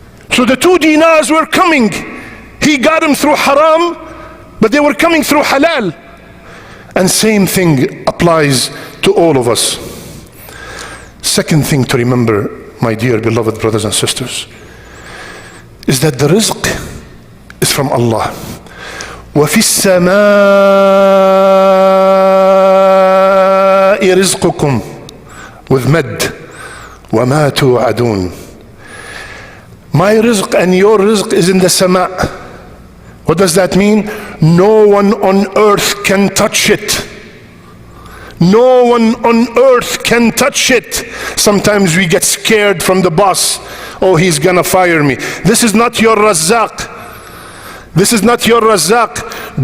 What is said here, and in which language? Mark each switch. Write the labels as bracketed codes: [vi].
[en] So the 2 dinars were coming. He got them through haram, but they were coming through halal. And same thing applies to all of us. Second thing to remember, my dear beloved brothers and sisters, is that the rizq is from Allah. [ar] وَفِي السَّمَاءِ رِزْقُكُمْ [en] with mad [ar] وَمَا تُوعَدُونَ. [en] My rizq and your rizq is in the sama. What does that mean? No one on earth can touch it. No one on earth can touch it. Sometimes we get scared from the boss. Oh, he's gonna fire me. This is not your razzaq. This is not your razzaq.